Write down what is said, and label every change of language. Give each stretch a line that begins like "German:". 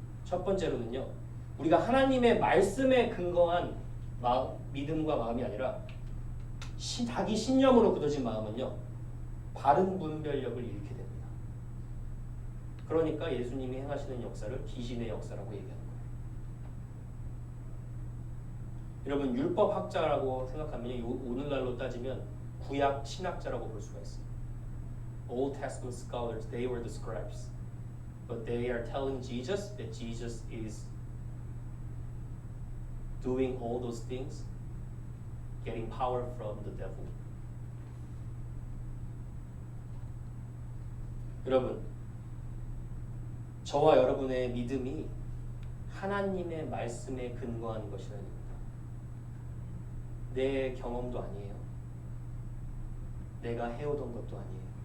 Korean: 첫 번째로는요, 우리가 하나님의 말씀에 근거한 믿음과 마음이 아니라 자기 신념으로 굳어진 마음은요, 바른 분별력을 잃게 됩니다. 그러니까 예수님이 행하시는 역사를 귀신의 역사라고 얘기하는 거예요. 여러분 율법학자라고 생각하면 오늘날로 따지면 구약 신학자라고 볼 수가 있어요.
English: Old Testament scholars, they were the scribes. But they are telling Jesus that Jesus is doing all those things, getting power from the devil.
Korean: 여러분, 저와 여러분의 믿음이 하나님의 말씀에 근거한 것이라는 겁니다. 내 경험도 아니에요. 내가 해오던 것도 아니에요.